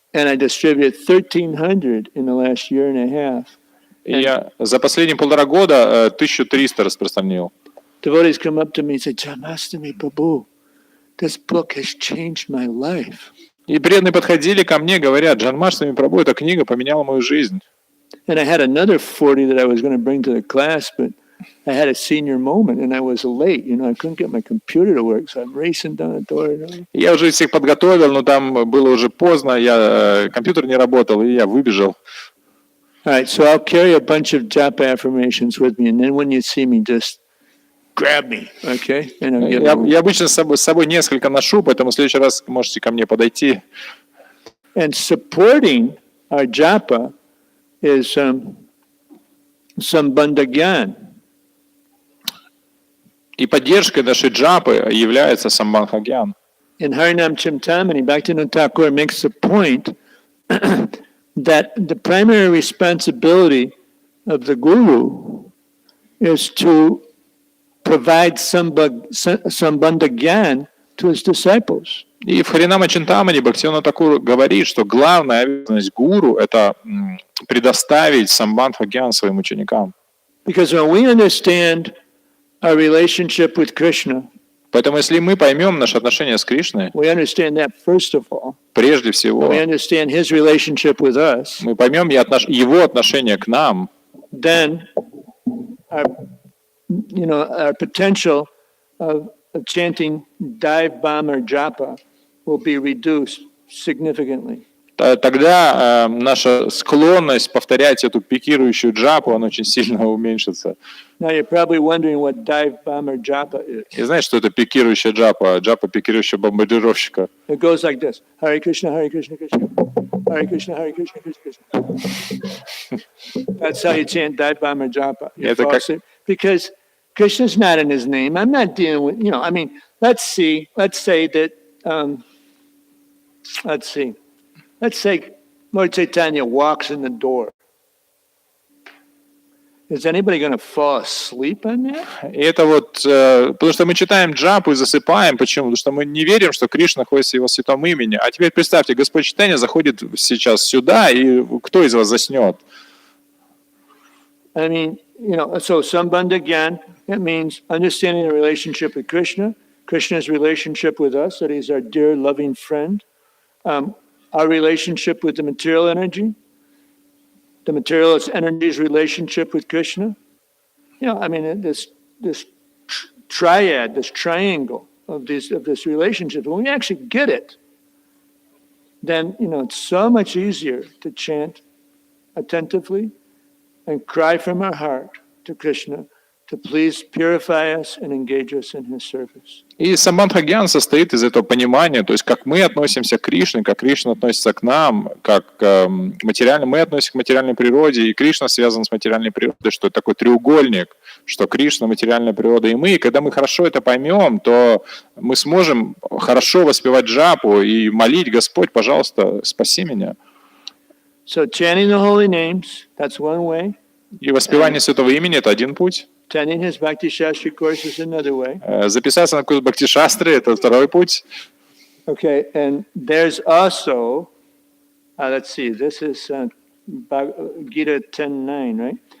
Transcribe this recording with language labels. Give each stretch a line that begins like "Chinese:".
English: And I distributed 1,300 in the last year and a half.
Russian: И я за последние 1,5 года 1300 распространил.
English: Devotees come up to me and say, Janmastami Prabhu, this book has changed my life.
Russian: И преданные подходили ко мне, говорят, Джанмаштами Прабху, эта книга поменяла мою жизнь.
English: And I had another 40 that I was going to bring to the class, but I had a senior moment and I was late. I couldn't get my computer to work, so I'm racing down the door.
Russian: Я уже всех подготовил, но там было уже поздно, компьютер не работал, и я выбежал.
English: All right, so I'll carry a bunch of japa affirmations with me, and then when you see me, just grab me, okay?
Russian: Я обычно с собой несколько ношу, поэтому в следующий раз можете ко мне подойти.
English: And supporting our japa is Sambandhagyan.
Russian: И поддержкой нашей джапы является Самбандхагьян.
English: In Harinam Chimtamani, Bhaktivinoda Thakur makes the point that the primary responsibility of the guru is to provide Sambandhagyan to his disciples.
Russian: И в Харинама Чинтамани Бхактивинода Тхакур говорит, что главная обязанность гуру – это предоставить Самбандхагьян своим ученикам.
English: Because when we understand our relationship with Krishna,
Russian: поэтому если мы поймем наши отношения с Кришной,
English: we understand that first of all.
Russian: Прежде всего,
English: we understand his relationship with us.
Russian: Мы поймем его отношение к нам.
English: Then, our potential of chanting Dive Bomb or Japa will be reduced significantly.
Russian: Тогда наша склонность повторять эту пикирующую джапу, она очень сильно уменьшится.
English: Now you're probably wondering what dive bomb or japa is.
Russian: И знаешь, что это пикирующая джапа? Джапа пикирующего бомбардировщика.
English: It goes like this: Hare Krishna, Hare Krishna, Krishna, Hare Krishna, Hare Krishna, Krishna, Krishna. That's how you chant dive bomb or japa. Because Krishna's not in his name. I'm not dealing with, let's say that, let's say Lord Chaitanya walks in the door. Is anybody going to fall asleep on that?
Russian: И это потому что мы читаем джапу и засыпаем. Почему? Потому что мы не верим, что Кришна находится в его святом имени. А теперь представьте, Господь Чайтанья заходит сейчас сюда, и кто из вас заснет?
English: So Sambandhagyan, it means understanding the relationship with Krishna, Krishna's relationship with us, that he's our dear, loving friend, our relationship with the material energy, the material energy's relationship with Krishna. This triad, this triangle of this relationship. When we actually get it, then it's so much easier to chant attentively and cry from our heart to Krishna to please purify us and engage us in his service.
Russian: И Самбандхагьян состоит из этого понимания, то есть как мы относимся к Кришне, как Кришна относится к нам, как мы относимся к материальной природе, и Кришна связан с материальной природой, что это такой треугольник, что Кришна, материальная природа и мы. И когда мы хорошо это поймем, то мы сможем хорошо воспевать джапу и молить: Господь, пожалуйста, спаси меня.
English: So chanting the holy names, that's one way.
Russian: И воспевание святого имени – это один путь.
English: Attending his Bhakti Shastri course is another way.
Russian: Записаться на курс Бхакти Шастры – это второй путь.
English: Okay, and there's also, let's see, this is Gita 10:9, right?